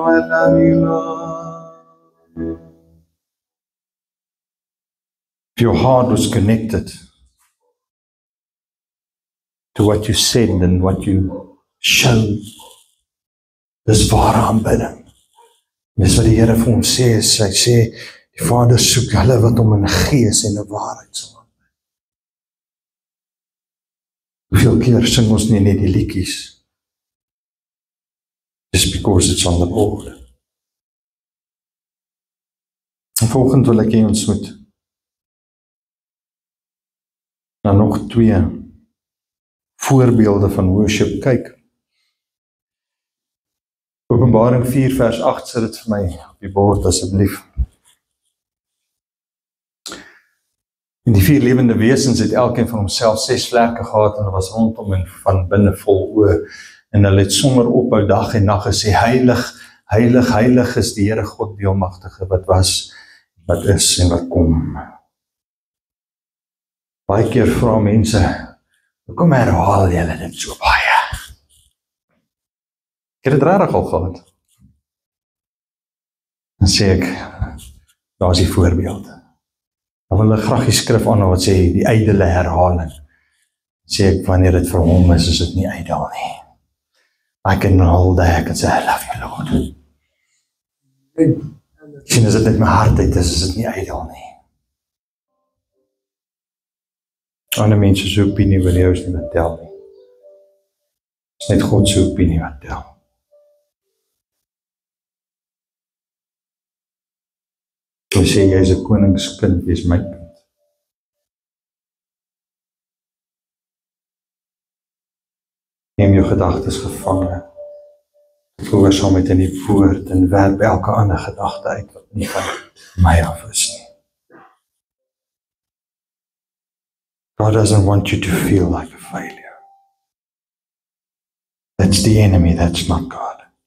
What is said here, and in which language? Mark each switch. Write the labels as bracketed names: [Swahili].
[English] I love you, Lord. If your heart was connected to what you said and what you showed, [Afrikaans] dis ware aanbidding. Dis wat die Here vir ons sê, hy sê, die Vader soek hulle wat hom in gees en in waarheid sal aanbid. Hoeveel keer sing ons nie net die liedjies, [English] just because it's on the board. [Afrikaans] En volgende wil ek hê ons moet na nog 2 voorbeelde van worship kyk. Openbaring 4 vers 8 sit dit vir my op die bord asseblief. En die 4 lewende wesens het elkeen van homself 6 vlerke gehad en hulle was rondom en van binne vol oë en hulle het sonder ophou dag en nag gesê, heilig, heilig, heilig is die Here God die Almagtige, wat was, wat is en wat kom. Baie keer vra mense, hoekom herhaal julle dit so baie? Ek het dit regtig al gehad. Dan sê ek, daar is die voorbeeld. Dan wil ek graag die skrif aan wat sê, die ydelle herhaling. Dan sê ek, wanneer dit vir hom is dit nie ydel nie. [English] I can hold back and say, I love you, Lord. [Afrikaans] Sien, as dit met my hart uit is dit nie ydel nie. Ander mense se opinie wil jou nie wat tel nie. Dit is net God se opinie wat tel. Hy sê, jy is 'n koningskind, jy is my kind. Neem jou gedagtes gevange, gehoorsaamheid in die woord en werp elke ander gedagte uit wat nie van my af is nie. [English] God doesn't want you to feel like a failure. That's the enemy, that's not God.